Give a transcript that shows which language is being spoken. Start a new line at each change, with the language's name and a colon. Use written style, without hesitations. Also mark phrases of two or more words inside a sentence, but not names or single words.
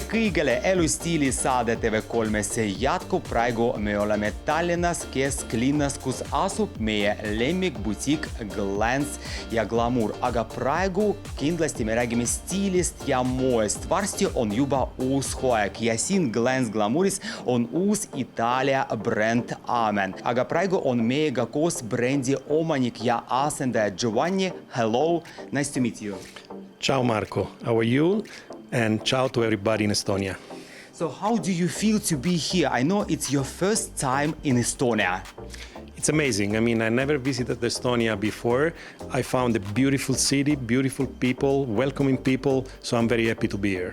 Estonian: kõigile elustiilisaade TV3 jätkub. Praegu me oleme Tallinnas kesklinnas, kus asub meie lemmikbutiik Glance ja Glamour. Aga praegu kindlasti me räägime stiilist ja moest. Varsti on juba uus hooaeg ja siin Glance Glamouris on uus Itaalia bränd Amen. Aga praegu on meiega koos brändi omanik ja asendaja Giovanni.
English: Hello, nice to meet you. Ciao Marco, how are you? And ciao to everybody in Estonia. So how do you feel to be here? I know it's your first time in Estonia. It's amazing. I mean, I never visited Estonia before. I found a beautiful city, beautiful people, welcoming people, so I'm very happy to be here.